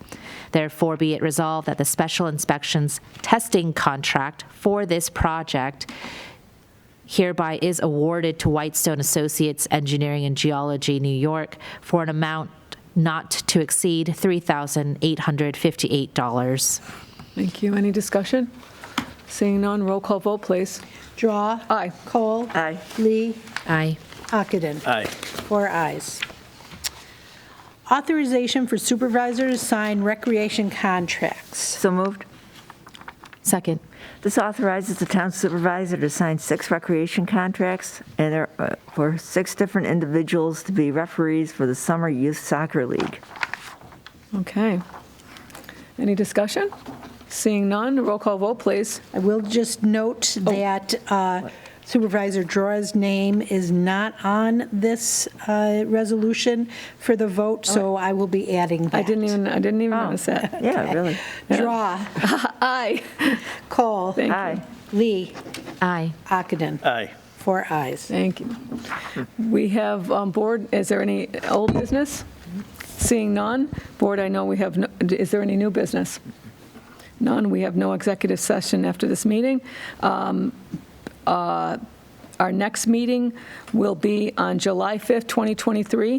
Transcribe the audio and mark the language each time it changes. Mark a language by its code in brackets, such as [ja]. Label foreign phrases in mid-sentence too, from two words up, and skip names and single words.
[en] Therefore, be it resolved that the special inspections testing contract for this project hereby is awarded to Whitestone Associates Engineering and Geology, New York, for an amount not to exceed $3,858. Thank you. Any discussion? Seeing none, roll call vote, please. Drawe. Aye. Kohl. Aye. Lee. Aye. Ockenden. Aye. 4 ayes. Authorization for supervisor to sign recreation contracts. So moved. Second. This authorizes the town supervisor to sign 6 recreation contracts and there for 6 different individuals to be referees for the Summer Youth Soccer League. Okay. Any discussion? Seeing none, roll call vote, please. I will just note that Supervisor Drawe's name is not on this resolution for the vote, so I will be adding that. I didn't even notice that. Yeah, really. Drawe. Aye. Kohl. Thank you. Aye. Lee. Aye. Ockenden. Aye. 4 ayes. Thank you. We have, board, is there any old business? Seeing none, board, I know we have, is there any new business? None, we have no executive session after this meeting. Our next meeting will be on July 5th, 2023.